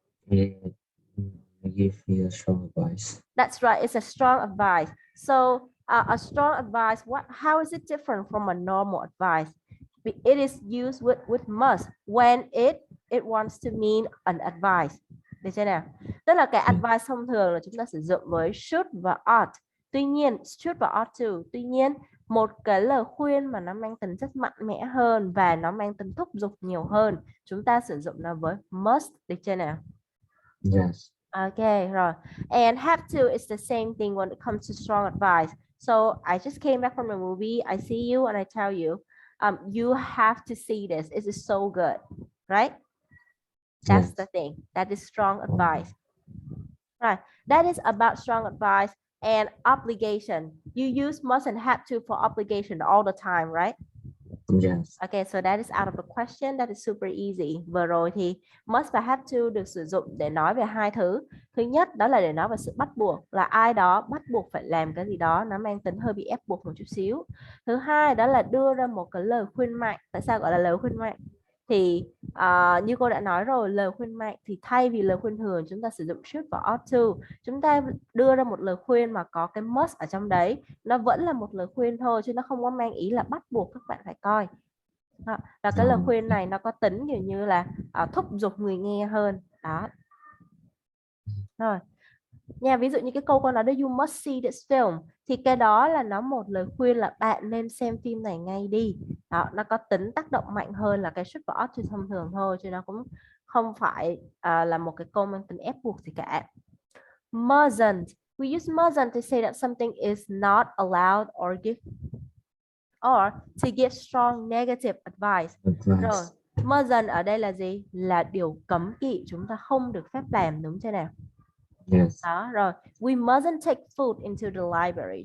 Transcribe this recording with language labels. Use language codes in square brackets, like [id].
[en] Yeah, I give you a strong advice. That's right. It's a strong advice. So a strong advice, how is it different from a normal advice? It is used with must when it wants to mean an advice. [vi] Được chưa nào? Tức là cái advice thông thường là chúng ta sử dụng với should và ought. Tuy nhiên should và ought to. Tuy nhiên một cái lời khuyên mà nó mang tính chất mạnh mẽ hơn và nó mang tính thúc giục nhiều hơn, chúng ta sử dụng nó với must. Được chưa nào? [en] Yes. [vi] Okay, rồi. [en] And have to is the same thing when it comes to strong advice. So I just came back from a movie. I see you and I tell you, you have to see this. It is so good, right? That's Yes. the thing. That is strong advice. Right. That is about strong advice and obligation. You use must and have to for obligation all the time, right? Yes. Okay, so that is out of the question. That is super easy. [vi] Vừa rồi thì must và have to được sử dụng để nói về hai thứ. Thứ nhất đó là để nói về sự bắt buộc, là ai đó bắt buộc phải làm cái gì đó, nó mang tính hơi bị ép buộc một chút xíu. Thứ hai đó là đưa ra một cái lời khuyên mạnh. Tại sao gọi là lời khuyên mạnh? Thì như cô đã nói rồi, lời khuyên mạnh thì thay vì lời khuyên thường chúng ta sử dụng should và ought to. Chúng ta đưa ra một lời khuyên mà có cái must ở trong đấy, nó vẫn là một lời khuyên thôi chứ nó không có mang ý là bắt buộc các bạn phải coi. Và cái lời khuyên này nó có tính kiểu như là thúc giục người nghe hơn đó. Rồi nha, ví dụ như cái câu con nói đó [en] you must see this film [vi] thì cái đó là nó một lời khuyên là bạn nên xem phim này ngay đi đó, nó có tính tác động mạnh hơn là cái should và ought to thông thường thôi, chứ nó cũng không phải là một cái câu mang tính ép buộc gì cả. [en] Mustn't, we use mustn't to say that something is not allowed or to give strong negative advice. [vi] Rồi, mustn't ở đây là gì? Là điều cấm kỵ, chúng ta không được phép làm, đúng chưa nào? [en] Yes. [vi] Đó, rồi. [en] We mustn't take food into the library.